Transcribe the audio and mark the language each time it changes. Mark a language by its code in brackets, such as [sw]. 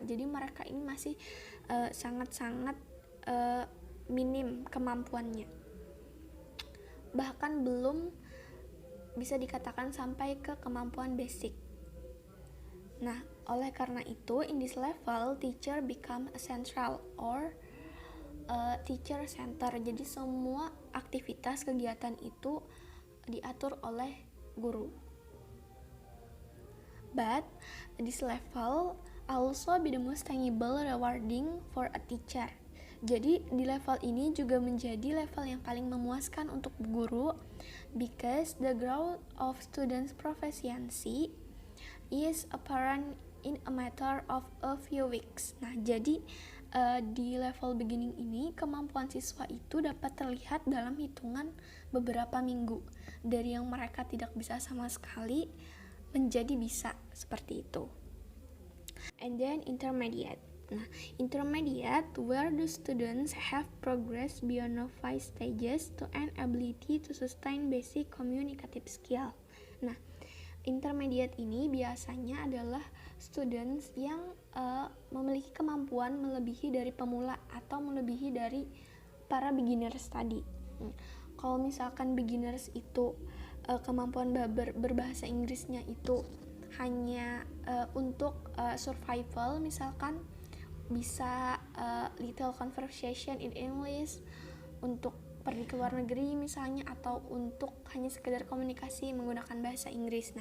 [id] Jadi mereka ini masih sangat-sangat minim kemampuannya, bahkan belum bisa dikatakan sampai ke kemampuan basic. Nah, oleh karena itu, [en] in this level, teacher become a central or teacher center. [id] Jadi semua aktivitas kegiatan itu diatur oleh guru. [en] But this level also be the most tangible rewarding for a teacher. [id] Jadi di level ini juga menjadi level yang paling memuaskan untuk guru, [en] because the growth of students' proficiency is apparent in a matter of a few weeks. [id] Nah, jadi di level beginning ini kemampuan siswa itu dapat terlihat dalam hitungan beberapa minggu, dari yang mereka tidak bisa sama sekali menjadi bisa, seperti itu. [en] And then intermediate. Nah, intermediate where the students have progressed beyond novice stages to an ability to sustain basic communicative skill. [id] Nah, intermediate ini biasanya adalah students yang memiliki kemampuan melebihi dari pemula atau melebihi dari para beginners tadi. Kalau misalkan beginners itu kemampuan berbahasa Inggrisnya itu hanya untuk survival, misalkan bisa [en] little conversation in English [id] untuk pergi ke luar negeri misalnya, atau untuk hanya sekedar komunikasi menggunakan bahasa Inggris.